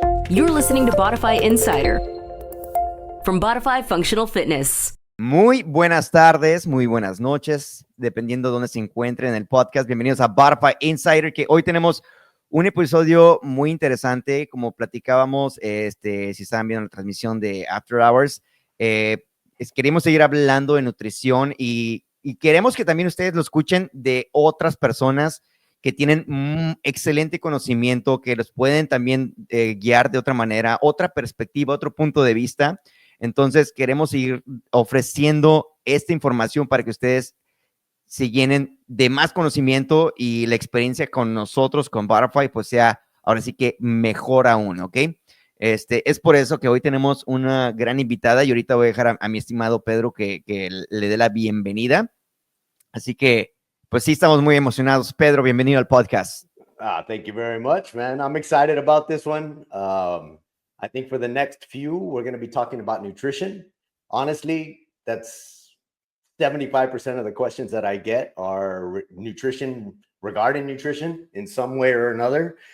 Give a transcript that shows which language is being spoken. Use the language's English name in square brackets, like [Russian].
[English] You're listening to Bodify Insider from Bodify Functional Fitness. [Spanish] Muy buenas tardes, muy buenas noches, dependiendo de dónde se encuentren en el podcast. Bienvenidos a Bodify Insider, que hoy tenemos un episodio muy interesante. Como platicábamos, si estaban viendo la transmisión de After Hours, queremos seguir hablando de nutrición y queremos que también ustedes lo escuchen de otras personas que tienen excelente conocimiento, que los pueden también guiar de otra manera, otra perspectiva, otro punto de vista. Entonces, queremos seguir ofreciendo esta información para que ustedes se llenen de más conocimiento y la experiencia con nosotros, con Butterfly, pues sea ahora sí que mejor aún, ¿ok? Es por eso que hoy tenemos una gran invitada y ahorita voy a dejar a mi estimado Pedro que le dé la bienvenida. Así que, pues sí, estamos muy emocionados. Pedro, bienvenido al podcast. [English] Thank you very much, man. I'm excited about this one. I think for the next few, we're going to be talking about nutrition. Honestly, that's 75% of the questions that I get are regarding nutrition in some way or another.